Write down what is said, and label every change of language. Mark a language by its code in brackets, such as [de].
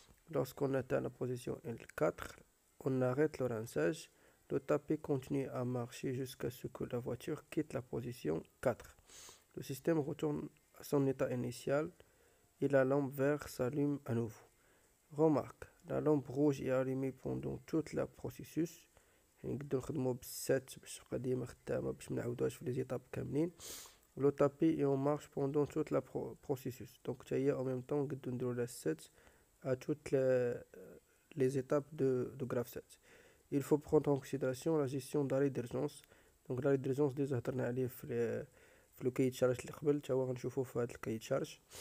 [fr] Lorsqu'on atteint la position L4, on arrête le rinçage. Le tapis continue à marcher jusqu'à ce que la voiture quitte la position 4. Le système retourne à son état initial et la lampe verte s'allume à nouveau. Remarque, la lampe rouge est allumée pendant tout le processus. [ar] نقدر نخدمو بالسات باش تبقى ديما خدامة باش منعاودوهاش في لي زيتاب كاملين. [fr] Le tapis est en marche pendant tout le processus. Donc, en même temps, on la 7 à toutes les étapes de graph 7. Il faut prendre en considération la gestion d'arrêt d'urgence. Donc, l'arrêt d'urgence, déjà, on a vu le cahier de charge [ar] اللي قبل تا هو غنشوفو في هذا الكاي [fr] de charge.